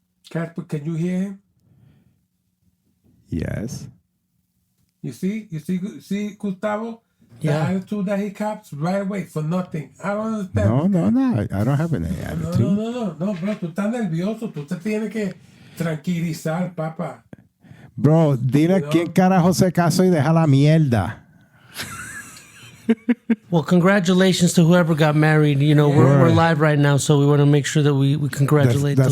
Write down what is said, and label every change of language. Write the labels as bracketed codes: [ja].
[en] Casper, can you hear him? Yes. You see, Gustavo? The Yeah. attitude that he cops right away for nothing. I don't understand. No. I don't have any attitude. [es] No, bro. Tú estás nervioso. Tú te tienes que tranquilizar, papá. Bro, dile quién carajo se casó y deja la mierda. [en] Well, congratulations to whoever got married. You know, we're live right now, so we want to make sure that we congratulate those